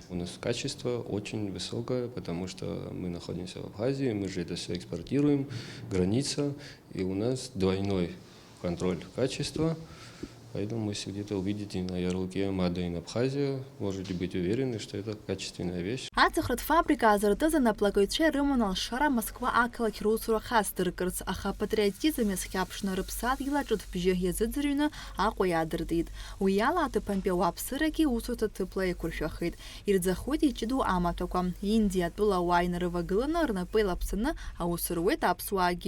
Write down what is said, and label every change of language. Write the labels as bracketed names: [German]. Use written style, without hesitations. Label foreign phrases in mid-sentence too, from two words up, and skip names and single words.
[Russian] У нас качество очень высокое, потому что мы находимся в Абхазии, мы же это все экспортируем, граница, и у нас двойной контроль качества. Поэтому, если где-то увидите на ярлыке [English] Made in Abkhazia, [Russian] можете быть уверены, что это качественная вещь. [Abkhazian] Аӡахратә фабрика азыртыз анаплакаҩцәа ирыман алшара Москва ақалақь русура хасдыркырц, аха апатриотизм иазхьаԥшны рыԥсадгьыл аҿыҭбжьы иазыӡырҩны Аҟәа иаадыртит. Уи ала аҭыԥантәи ауааԥсырагьы усурҭа ҭыԥла еиқәыршәахеит. Ирӡахуеит иҷыду амаҭәақәа. Индиа атәылауаа инарывагыланы рнапы еилаԥсаны аус руеит аԥсуаагьы.